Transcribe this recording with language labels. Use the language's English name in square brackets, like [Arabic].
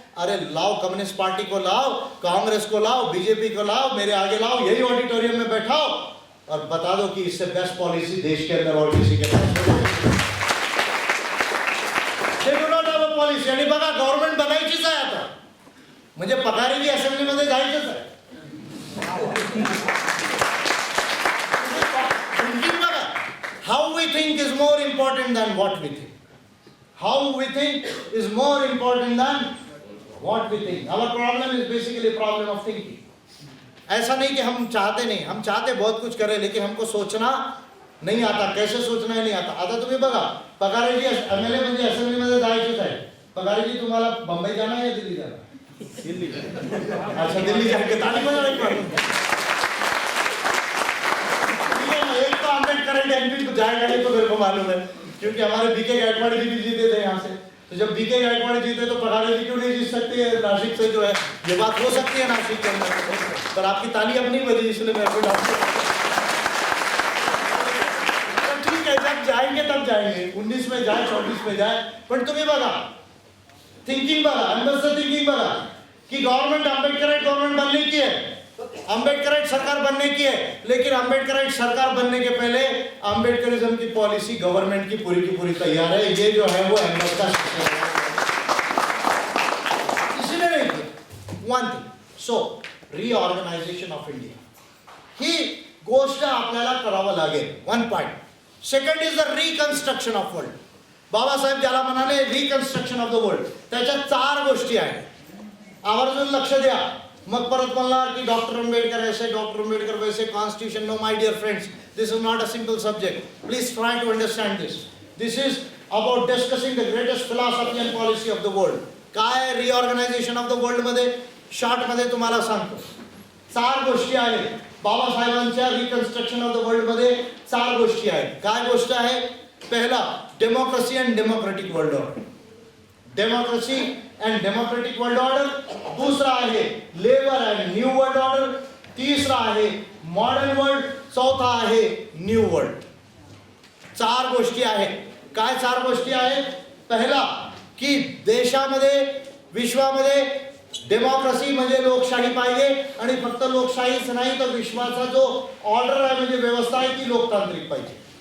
[Hindi] अरे लाओ, communist party को लाओ, कांग्रेस को लाओ, बीजेपी को लाओ, मेरे आगे लाओ, यही ऑडिटोरियम में बैठाओ और बता दो कि इससे बेस्ट पॉलिसी देश के अंदर और किसी के पास नहीं. [English] They do not have a policy. [Marathi] आणि बघा गव्हर्नमेंट बनायचीच आहे आता. म्हणजे पगारीची असेंब्लीमध्ये जायचंच आहे. [English] Thinking बघा, how we think is more important than what we think. How we think is more important than what we think. Our problem is basically problem of thinking. [Hindi] ऐसा नहीं कि हम चाहते नहीं, हम चाहते बहुत कुछ करें, लेकिन हमको सोचना नहीं आता. कैसे सोचना नहीं आता. [Marathi] आता तुम्ही बघा, पगाराची एमएलए म्हणजे असेंब्लीमध्ये जायचीच आहे. पगाराची तुम्हाला [Hindi] बंबई जाना है या दिल्ली जाना. दिल्ली. अच्छा, दिल्ली जाके ताली बजाओ एक बार. एक तो अम्बेडकर एमपी को जाएगा नहीं तो मेरे को मालूम है, क्योंकि हमारे बीके गायकवाड़ जी भी जीते थे यहाँ से. तो जब बीके गायकवाड़ जीते तो पगारे जी क्यों नहीं जीत सकती है नासिक से. जो है ये बात हो सकती है नासिक के अंदर, पर आपकी ताली अपनी बजी, इसलिए मैं आपको ठीक है. जब जाएंगे तब जाएंगे, 19 में जाए 24 में जाए. [Marathi] पण तुम्ही बघा, थिंकिंग बघा, [Hindi] अंदर से थिंकिंग बघा कि गवर्नमेंट आंबेडकराइट गवर्नमेंट बनने की है, आंबेडकराइट सरकार बनने की है. लेकिन आंबेडकराइट सरकार बनने के पहले आंबेडकरिज्म की पॉलिसी गवर्नमेंट की पूरी तैयार है. ये जो है वो अहमद का शिक्षण है. इसलिए नहीं one thing. [Marathi] So reorganisation of India ही गोष्ट आपल्याला करावं लागेल. [English] One point. Second is the reconstruction of world. [Marathi] Babasaheb ज्याला म्हणाले रिकन्स्ट्रक्शन ऑफ द वर्ल्ड, त्याच्यात 4 गोष्टी आहेत. आवर्जून लक्ष द्या. मग परत म्हणणार की [Hindi] डॉक्टर आंबेडकर ऐसे, डॉक्टर आंबेडकर वैसे, [Marathi] constitution. No my Deere friends, this is not a simple subject. Please try to understand this. This is about discussing the greatest philosophy and policy of the world. काय रिऑर्गनायझेशन ऑफ द वर्ल्ड मध्ये short मध्ये तुम्हाला सांगतो. 4 गोष्टी आहेत बाबासाहेबांच्या reconstruction of the world मध्ये. 4 गोष्टी आहेत. काय गोष्ट आहे? पहिला, democracy and democratic world order. [English] Democracy and democratic world order. [Marathi] दूसरा आहे labour end new world order. तीसरा आहे मॉडर्न वर्ल्ड. चौथा आहे न्यू वर्ल्ड. 4 गोष्टी आहेत. काय 4 गोष्टी आहेत? पहिला की देशामध्ये, विश्वामध्ये डेमोक्रेसी म्हणजे लोकशाही पाहिजे, आणि फक्त लोकशाहीच नाही तर विश्वाचा जो ऑर्डर आहे म्हणजे व्यवस्था आहे ती लोकतांत्रिक पाहिजे.